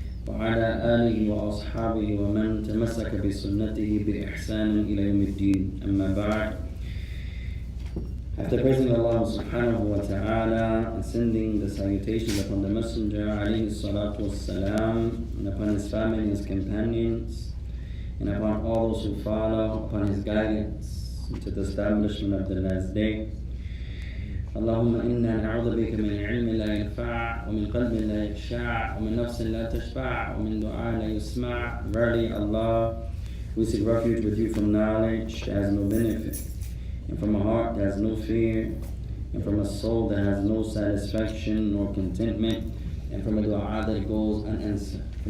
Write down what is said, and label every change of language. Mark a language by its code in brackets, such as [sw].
[ar] وعلى آله وأصحابه ومن تمسك بسنته بإحسان إلى يوم الدين أما بعد. [en] After praising Allah subhanahu wa ta'ala and sending the salutations upon the Messenger alayhi salatu wassalam, and upon his family and his companions, and upon all those who follow upon his guidance to the establishment of the last day. [ar] اللهم إنا نعوذ بك من علم لا ينفع ومن قلب لا يخشع ومن نفس لا تشبع ومن دعاء لا يسمع. [en] Verily Allah, we seek refuge with you from knowledge that has no benefit, and from a heart that has no fear, and from a soul that has no satisfaction nor contentment, and from a dua that goes unanswered.